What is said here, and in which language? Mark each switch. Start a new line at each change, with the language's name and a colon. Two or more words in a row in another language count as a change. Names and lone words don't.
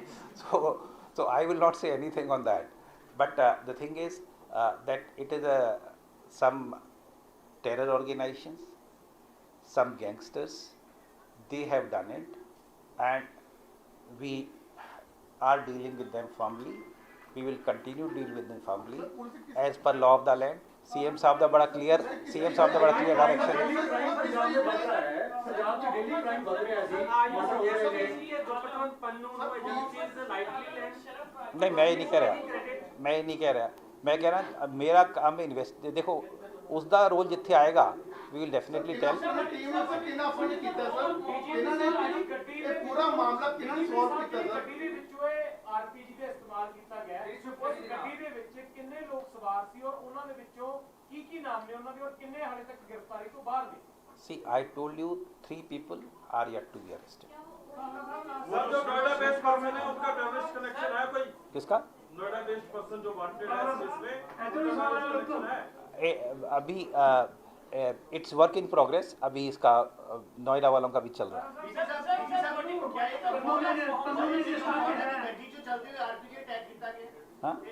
English: So I will not say anything on that, but the thing is that it is some terror organizations, some gangsters, they have done it and we are dealing with them firmly. We will continue to deal with them firmly as per law of the land.
Punjabi: CM साहब ਦਾ ਬੜਾ
English: clear direction
Punjabi: ਹੈ।
Hindi: नहीं, मैं ये नहीं कह रहा, मैं कह रहा मेरा काम इन्वेस्ट, देखो उसका रोल जिथे आएगा
English: we will definitely tell।
Punjabi: ਟੀਮ ਨੇ ਸਰ ਕਿੰਨਾ ਫੰਡ ਕੀਤਾ ਸਰ, ਇਹਨਾਂ ਨੇ ਇਹ ਪੂਰਾ ਮਾਮਲਾ ਕਿਹਨਾਂ ਨੇ ਸੋਲਵ ਕੀਤਾ ਸਰ? ਗੱਡੀ ਦੇ ਵਿੱਚੋਂ ਇਹ ਆਰਪੀਜੀ ਦਾ ਇਸਤੇਮਾਲ ਕੀਤਾ ਗਿਆ, ਉਸ ਗੱਡੀ ਦੇ ਵਿੱਚ ਕਿੰਨੇ ਲੋਕ ਸਵਾਰ ਸੀ ਔਰ ਉਹਨਾਂ ਦੇ ਵਿੱਚੋਂ ਕੀ ਨਾਮ ਨੇ ਉਹਨਾਂ ਦੇ ਔਰ ਕਿੰਨੇ ਹਾਲੇ ਤੱਕ ਗ੍ਰਿਫਤਾਰੀ ਤੋਂ ਬਾਹਰ ਨੇ?
English: See, I told you 3 people are yet to be arrested।
Hindi: सर जो
English: Noida based person
Hindi: है उसका
English: terrorist connection
Hindi: है कोई? किसका?
English: Noida based person
Hindi: जो वांटेड है इसमें कनेक्शन है? अभी
English: it's work in progress,
Hindi: अभी इसका नोएडा वालों का भी चल रहा है। हाँ?